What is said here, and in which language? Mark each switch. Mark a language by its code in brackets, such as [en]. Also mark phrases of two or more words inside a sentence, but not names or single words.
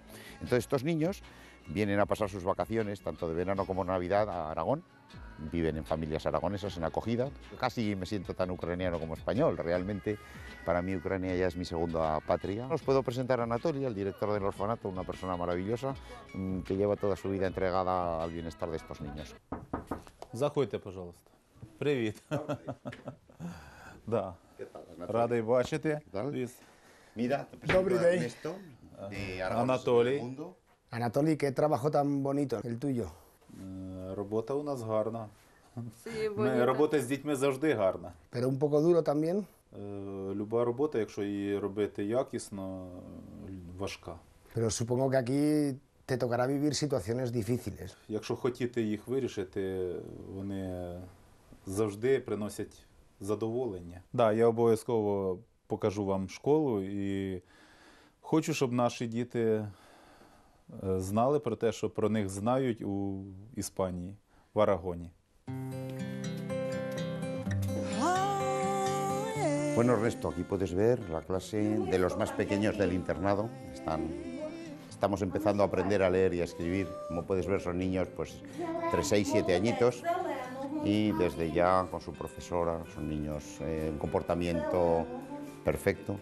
[es] Entonces estos niños vienen a pasar sus vacaciones, tanto de verano como Navidad, a Aragón. Viven en familias aragonesas, en acogida. Casi me siento tan ucraniano como español. Realmente, para mí, Ucrania ya es mi segunda patria. Os puedo presentar a Anatoly, el director del orfanato, una persona maravillosa que lleva toda su vida entregada al bienestar de estos niños. [uk] Заходьте, пожалуйста. Привіт. Да. Радий бачити. [es] Mira, te presento a Ernesto, de Aragoneses por el mundo. Anatoly, qué trabajo tan bonito el tuyo. [uk] Робота у нас гарна. Робота з дітьми завжди гарна. [es] Pero un poco duro también. [uk] Люба робота, якщо її робити якісно, важка. [es] Pero supongo que aquí te tocará vivir situaciones difíciles. [uk] Якщо хотіти їх вирішити, вони завжди приносять задоволення. Да, я обов'язково покажу вам школу і хочу, щоб наші діти знали про те, що про них знають у Іспанії, в Арагоні. [es] Bueno, Ernesto, aquí puedes ver la clase de los más pequeños del internado. Estamos empezando a aprender a leer y a escribir. Como puedes ver, son niños entre 6 y 7 añitos y desde ya con su profesora son niños un comportamiento perfecto.